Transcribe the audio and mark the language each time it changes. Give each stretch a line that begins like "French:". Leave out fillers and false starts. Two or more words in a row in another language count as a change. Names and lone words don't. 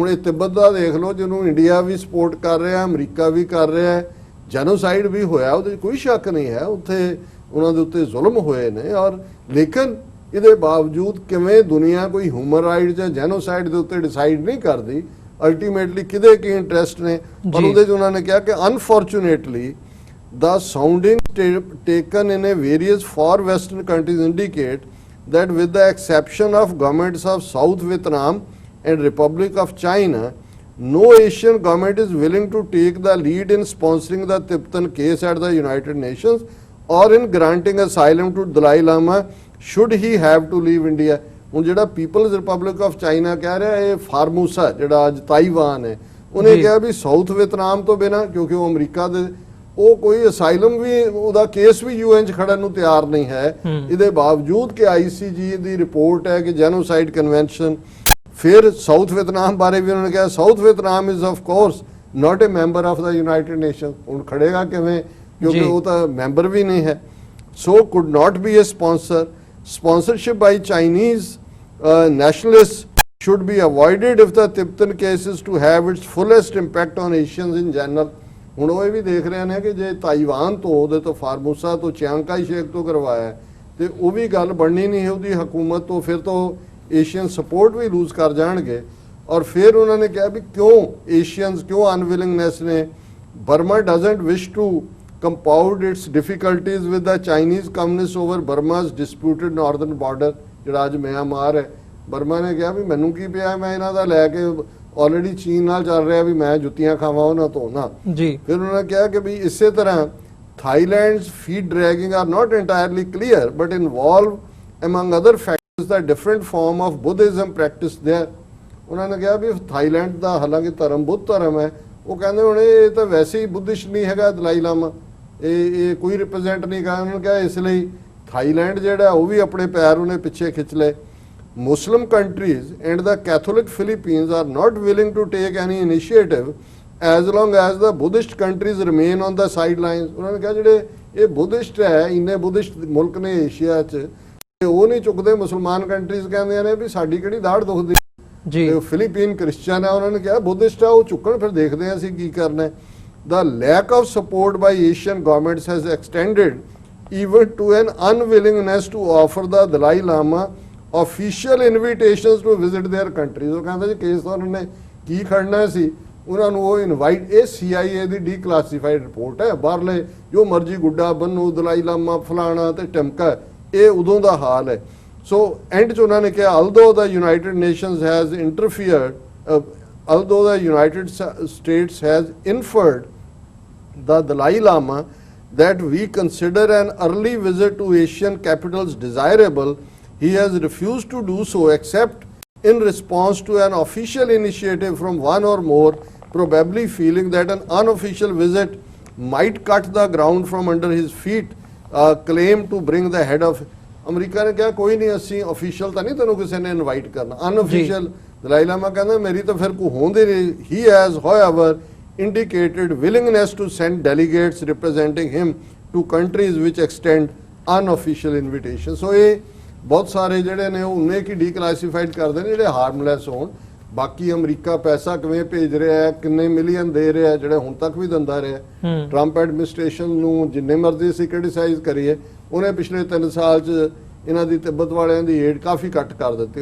Punjabi: ਹੁਣ ਇਹ ਤਿੱਬਤ ਦਾ ਦੇਖ ਲਓ, ਜਿਹਨੂੰ ਇੰਡੀਆ ਵੀ ਸਪੋਰਟ ਕਰ ਰਿਹਾ, ਅਮਰੀਕਾ ਵੀ ਕਰ ਰਿਹਾ ਹੈ, ਜੈਨੋਸਾਈਡ ਵੀ ਹੋਇਆ, ਉਹਦੇ ਕੋਈ ਸ਼ੱਕ ਨਹੀਂ ਹੈ, ਉੱਥੇ ਉਹਨਾਂ ਦੇ ਉੱਤੇ ਜ਼ੁਲਮ ਹੋਏ ਨੇ। ਔਰ ਲੇਕਿਨ ਇਹਦੇ ਬਾਵਜੂਦ ਕਿਵੇਂ ਦੁਨੀਆ ਕੋਈ
English: human right
Punjabi: ਜਾਂ ਜੈਨੋਸਾਈਡ ਦੇ ਉੱਤੇ ਡਿਸਾਈਡ ਨਹੀਂ ਕਰਦੀ, ਅਲਟੀਮੇਟਲੀ ਕਿਹਦੇ ਕੀ ਇੰਟਰਸਟ ਨੇ। ਪਰ ਉਹਦੇ 'ਚ ਉਹਨਾਂ ਨੇ ਕਿਹਾ ਕਿ
English: ਅਨਫੋਰਚੂਨੇਟਲੀ the sounding taken in a various far western countries indicate that with the exception of governments of South Vietnam and Republic of China, no Asian government is willing to take the lead in sponsoring the Tipton case at the United Nations or in granting asylum to Dalai Lama should he have to leave India।
Punjabi: ਹੁਣ ਜਿਹੜਾ ਪੀਪਲਜ਼ ਰਿਪਬਲਿਕ ਆਫ ਚਾਈਨਾ ਕਹਿ ਰਿਹਾ, ਇਹ ਫਾਰਮੂਸਾ ਜਿਹੜਾ ਅੱਜ ਤਾਈਵਾਨ ਹੈ, ਉਹਨੇ ਕਿਹਾ ਵੀ ਸਾਊਥ ਵਿਤਨਾਮ ਤੋਂ ਬਿਨਾਂ, ਕਿਉਂਕਿ ਉਹ ਅਮਰੀਕਾ ਦੇ, ਉਹ ਕੋਈ ਅਸਾਈਲਮ ਵੀ, ਉਹਦਾ ਕੇਸ ਵੀ UN 'ਚ ਖੜਨ ਨੂੰ ਤਿਆਰ ਨਹੀਂ ਹੈ। ਇਹਦੇ ਬਾਵਜੂਦ ਕਿ ICG ਦੀ ਰਿਪੋਰਟ ਹੈ ਕਿ
English: genocide convention.
Punjabi: ਫਿਰ ਸਾਊਥ ਵਿਤਨਾਮ ਬਾਰੇ ਵੀ ਉਹਨਾਂ ਨੇ ਕਿਹਾ
English: South Vietnam is of course not a member of the United Nation.
Punjabi: ਹੁਣ ਖੜੇਗਾ ਕਿਵੇਂ ਕਿਉਂਕਿ ਜੀ। ਉਹ ਤਾਂ ਮੈਂਬਰ ਵੀ ਨਹੀਂ ਹੈ।
English: so could not be a sponsor. Sponsorship by Chinese nationalists should be avoided if the Tibetan case is to have its fullest impact on Asians in general.
Punjabi: ਹੁਣ ਉਹ ਇਹ ਵੀ ਦੇਖ ਰਹੇ ਨੇ ਕਿ ਜੇ ਤਾਈਵਾਨ ਤੋਂ, ਉਹਦੇ ਤੋਂ ਫਾਰਮੂਸਾ ਤੋਂ, ਚਿਆਂਗ ਕਾਈ ਸ਼ੇਕ ਤੋਂ ਕਰਵਾਇਆ ਤੇ ਉਹ ਵੀ ਗੱਲ ਬਣਨੀ ਨਹੀਂ ਹੈ ਉਹਦੀ ਹਕੂਮਤ ਤੋਂ, ਫਿਰ ਤੋਂ
English: Asian support
Punjabi: ਵੀ ਲੂਜ਼ ਕਰ ਜਾਣਗੇ। ਔਰ ਫਿਰ ਉਹਨਾਂ ਨੇ ਕਿਹਾ ਵੀ ਕਿਉਂ ਏਸ਼ੀਅਨਸ, ਕਿਉਂ ਅਨਵਿਲਿੰਗਨੈਸ ਨੇ।
English: Burma doesn't wish to compound its difficulties with the Chinese communists over Burma's disputed northern border,
Punjabi: ਜਿਹੜਾ ਅੱਜ ਮਿਆਂਮਾਰ ਹੈ। ਬਰਮਾ ਨੇ ਕਿਹਾ ਵੀ ਮੈਨੂੰ ਕੀ ਪਿਆ, ਮੈਂ ਇਹਨਾਂ ਦਾ ਲੈ ਕੇ ਆਲਰੇਡੀ ਚੀਨ ਨਾਲ ਚੱਲ ਰਿਹਾ ਵੀ ਮੈਂ ਜੁੱਤੀਆਂ ਖਾਵਾਂ ਉਹਨਾਂ ਤੋਂ ਨਾ ਜੀ। ਫਿਰ ਉਹਨਾਂ ਨੇ ਕਿਹਾ ਕਿ ਵੀ ਇਸੇ ਤਰ੍ਹਾਂ
English: Thailand's feet dragging are not entirely clear but involve among other factors the different form of Buddhism practiced there।
Punjabi: ਉਹਨਾਂ ਨੇ ਕਿਹਾ ਵੀ ਥਾਈਲੈਂਡ ਦਾ ਹਾਲਾਂਕਿ ਧਰਮ ਬੁੱਧ ਧਰਮ ਹੈ, ਉਹ ਕਹਿੰਦੇ ਹੁਣ ਇਹ ਤਾਂ ਵੈਸੇ ਹੀ ਬੁੱਧਿਸਟ ਨਹੀਂ ਹੈਗਾ ਦਲਾਈ ਲਾਮਾ, ਇਹ ਕੋਈ ਰਿਪਰੈਜ਼ੈਂਟ ਨਹੀਂ ਕਰਦਾ। ਉਹਨਾਂ ਨੇ ਕਿਹਾ ਇਸ ਲਈ ਥਾਈਲੈਂਡ ਜਿਹੜਾ ਉਹ ਵੀ ਆਪਣੇ ਪੈਰ ਉਹਨੇ ਪਿੱਛੇ ਖਿੱਚ ਲਏ।
English: Muslim countries and the Catholic Philippines are not willing to take any initiative as long as the Buddhist countries remain on the sidelines.
Punjabi: ਉਹਨਾਂ ਨੇ ਕਿਹਾ ਜਿਹੜੇ ਇਹ ਬੁੱਧਿਸਟ ਹੈ, ਇੰਨੇ ਬੁੱਧਿਸਟ ਮੁਲਕ ਨੇ ਏਸ਼ੀਆ 'ਚ, ਉਹ ਨਹੀਂ ਚੁੱਕਦੇ। ਮੁਸਲਮਾਨ ਕੰਟਰੀਜ਼ ਕਹਿੰਦੀਆਂ ਨੇ ਵੀ ਸਾਡੀ ਕਿਹੜੀ ਦਾੜ ਦੁਖਦੀ ਜੀ। ਫਿਲੀਪੀਨ ਕ੍ਰਿਸਚਨ ਹੈ, ਉਹਨਾਂ ਨੇ ਕਿਹਾ ਬੁੱਧਿਸਟ ਆ ਉਹ ਚੁੱਕਣ, ਫਿਰ ਦੇਖਦੇ ਹਾਂ ਅਸੀਂ ਕੀ ਕਰਨਾ ਹੈ।
English: The lack of support by Asian governments has extended even to an unwillingness to offer the Dalai Lama official invitations to visit their countries।
Punjabi: ਉਹ ਕਹਿੰਦਾ ਜੀ ਕੇਸ ਤਾਂ ਉਹਨਾਂ ਨੇ ਕੀ ਖੜਨਾ ਸੀ, ਉਹਨਾਂ ਨੂੰ ਉਹ ਇਨਵਾਈਟ, ਇਹ CIA ਦੀ
English: declassified report
Punjabi: ਹੈ, ਬਾਹਰਲੇ ਜੋ ਮਰਜੀ ਗੁੱਡਾ ਬੰਨੂ ਦਲਾਈ ਲਾਮਾ ਫਲਾਣਾ ਤੇ ਟਮਕਾ, ਇਹ ਉਦੋਂ ਦਾ ਹਾਲ ਹੈ।
English: so end
Punjabi: 'ਚ ਉਹਨਾਂ ਨੇ ਕਿਹਾ
English: although the United Nations has interfered, although the United States has inferred the Dalai Lama that we consider an early visit to Asian capitals desirable, he has refused to do so except in response to an official initiative from one or more, probably feeling that an unofficial visit might cut the ground from under his feet, claim to bring the head of
Punjabi: ਅਮਰੀਕਾ ਨੇ ਕਿਹਾ ਕੋਈ ਨਹੀਂ, ਅਸੀਂ ਅਫੀਸ਼ੀਅਲ ਤਾਂ ਨਹੀਂ ਤੈਨੂੰ ਕਿਸੇ ਨੇ ਇਨਵਾਈਟ ਕਰਨਾ, ਅਨਅਫੀਸ਼ੀਅਲ। ਦਲਾਈ ਲਾਮਾ ਕਹਿੰਦਾ ਮੇਰੀ ਤਾਂ ਫਿਰ ਕੋਈ ਹੋਂਦੇ ਨਹੀਂ।
English: he has however indicated willingness to send delegates representing him to countries which extend unofficial invitations।
Punjabi: ਸੋ ਇਹ ਬਹੁਤ ਸਾਰੇ ਜਿਹੜੇ ਨੇ ਉਹਨੇ ਕੀ ਡੀਕਲਾਸੀਫਾਈਡ ਕਰਦੇ ਨੇ ਜਿਹੜੇ ਹਾਰਮਲੈਸ ਹੋਣ। ਬਾਕੀ ਅਮਰੀਕਾ ਪੈਸਾ ਕਿਵੇਂ ਭੇਜ ਰਿਹਾ ਹੈ, ਕਿੰਨੇ ਮਿਲੀਅਨ ਦੇ ਰਿਹਾ, ਜਿਹੜੇ ਹੁਣ ਤੱਕ ਵੀ ਦਿੰਦਾ ਰਿਹਾ।
English: Trump administration
Punjabi: ਨੂੰ ਜਿੰਨੇ ਮਰਜ਼ੀ ਅਸੀਂ ਕ੍ਰਿਟਿਸਾਈਜ਼ ਕਰੀਏ, ਉਹਨੇ ਪਿਛਲੇ 3 ਸਾਲ 'ਚ ਇਹਨਾਂ ਦੀ ਤਿੱਬਤ ਵਾਲਿਆਂ ਦੀ ਏਡ ਕਾਫੀ ਘੱਟ ਕਰ ਦਿੱਤੀ।